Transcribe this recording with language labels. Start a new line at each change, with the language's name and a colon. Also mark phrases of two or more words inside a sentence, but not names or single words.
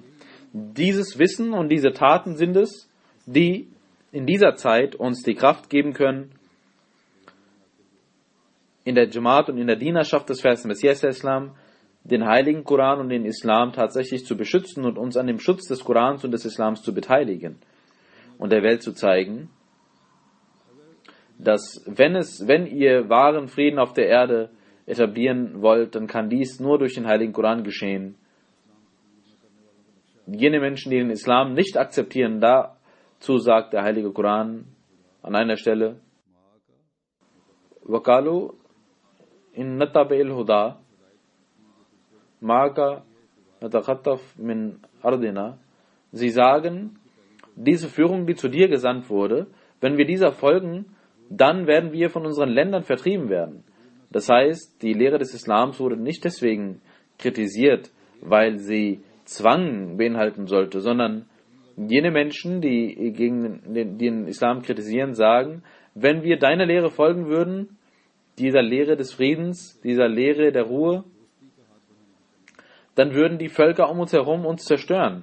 German: Dieses Wissen und diese Taten sind es, die in dieser Zeit uns die Kraft geben können, in der Jamaat und in der Dienerschaft des verheißenen Messias Islam den Heiligen Koran und den Islam tatsächlich zu beschützen und uns an dem Schutz des Korans und des Islams zu beteiligen und der Welt zu zeigen, dass wenn ihr wahren Frieden auf der Erde etablieren wollt, dann kann dies nur durch den Heiligen Koran geschehen. Jene Menschen, die den Islam nicht akzeptieren, dazu sagt der Heilige Koran an einer Stelle,
Arabic: وَقَالُوا إِن نَتَّبِعِ الْهُدَى مَعَكَ نَتَخَطَّفْ مِنْ أَرْضِنَا.
German: Sie sagen, diese Führung, die zu dir gesandt wurde, wenn wir dieser folgen, dann werden wir von unseren Ländern vertrieben werden. Das heißt, die Lehre des Islams wurde nicht deswegen kritisiert, weil sie Zwang beinhalten sollte, sondern jene Menschen, die gegen den Islam kritisieren, sagen, wenn wir deiner Lehre folgen würden, dieser Lehre des Friedens, dieser Lehre der Ruhe, dann würden die Völker um uns herum uns zerstören.